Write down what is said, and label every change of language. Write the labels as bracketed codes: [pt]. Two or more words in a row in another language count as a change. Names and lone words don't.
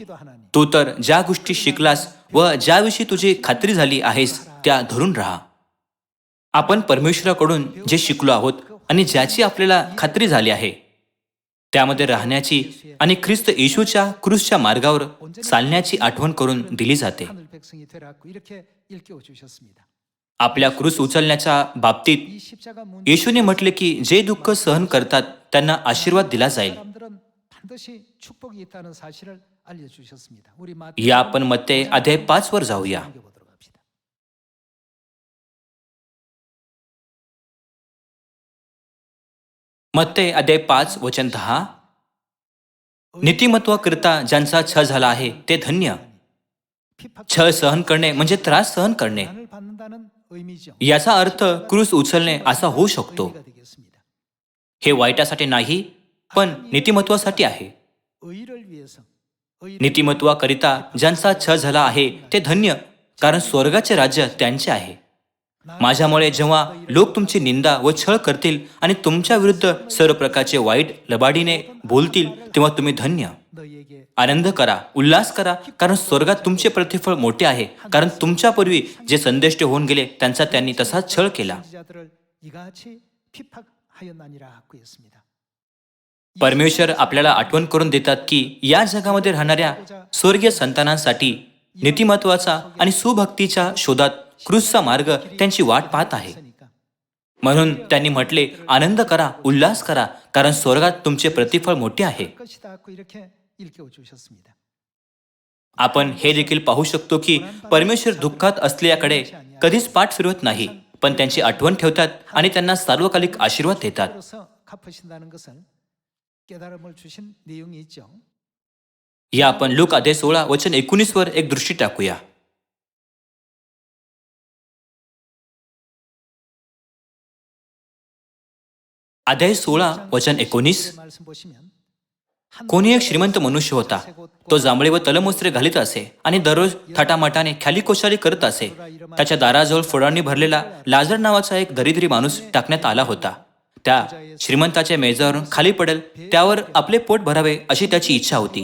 [mr] तू तर ज्या गोष्टी शिकलास व ज्याविषयी तुझी खात्री झाली आहेस त्या धरून राहा. आपण परमेश्वराकडून जे शिकलो आहोत आणि ज्याची आपल्याला खात्री झाली आहे त्यामध्ये राहण्याची आणि ख्रिस्त येशूच्या क्रूसच्या मार्गावर चालण्याची आठवण करून दिली जाते. [ko] 하늘 백성이 되라고 이렇게 일깨워 주셨습니다. [mr] आपल्या क्रूस उचलण्याच्या बाबतीत [ko] 이 십자가 문제 [mr] येशूने म्हटले की जे दुःख सहन करतात त्यांना आशीर्वाद दिला जाईल. [ko] 사람들은 반드시 축복이 있다는 사실을 알려 주셨습니다. 우리 [mr] या आपण मत्ते अध्याय 5 वर जाऊया. [ko] 보도록 합시다. [mr] मत्ते अध्याय 5 वचन 10. नीतिमत्वाकरिता ज्यांचा छळ झाला आहे ते धन्य. छळ सहन करणे म्हणजे त्रास सहन करणे. [ko] 고난을 받는다는 의미죠. [mr] याचा अर्थ क्रूस उचलणे असा होऊ शकतो. [ko] 의미가 되겠습니다. [mr] हे वाईटासाठी नाही पण नीतिमत्वासाठी आहे. [ko] 의를 위해서 [mr] नीतिमत्वाकरिता ज्यांचा छळ झाला आहे ते धन्य, कारण स्वर्गाचे राज्य त्यांचे आहे. माझ्यामुळे जेव्हा लोक तुमची निंदा व छळ करतील आणि तुमच्या विरुद्ध सर्व प्रकारचे वाईट लबाडीने बोलतील तेव्हा तुम्ही धन्य. [ko] 너희에게 [mr] आनंद करा, उल्हास करा, कारण स्वर्गात तुमचे प्रतिफळ मोठे आहे. कारण तुमच्यापूर्वी जे संदेष्ट होऊन गेले त्यांचा त्यांनी तसाच छळ केला. [ko] 선지자들을 이같이 핍박하였나니라 했습니다. [mr] परमेश्वर आपल्याला आठवण करून देतात की या जगामध्ये राहणाऱ्या स्वर्गीय संतानांसाठी नीतिमत्वाचा आणि सुभक्तीच्या शोधात क्रूसचा मार्ग त्यांची वाट पाहत आहे. म्हणून त्यांनी म्हटले, आनंद करा, उल्हास करा, कारण स्वर्गात तुमचे प्रतिफळ मोठे आहे. [ko] 것이다 이렇게 일깨워 주셨습니다. [mr] आपण हे देखील पाहू शकतो की परमेश्वर दुःखात असलेल्याकडे कधीच पाठ फिरवत नाही, पण त्यांची आठवण ठेवतात आणि त्यांना सार्वकालिक आशीर्वाद देतात. [ko] 그래서 갚으신다는 것을 깨달음을 주신 내용이 있죠. [mr] या आपण लूक अध्याय 16 वचन 19 वर एक दृष्टी टाकूया. अध्याय 16 वचन 19. [ko] 말씀 보시면 [mr] कोणी एक श्रीमंत मनुष्य होता. तो जांभळे व तलमुस्त्रे घालीत असे आणि दररोज थाटामाटाने ख्याली कोशाली करत असे. त्याच्या दाराजवळ फोडांनी भरलेला लाजर नावाचा एक दरिद्री माणूस टाकण्यात आला होता. त्या श्रीमंताच्या मेजावरून खाली पडेल त्यावर आपले पोट भरावे अशी त्याची इच्छा होती.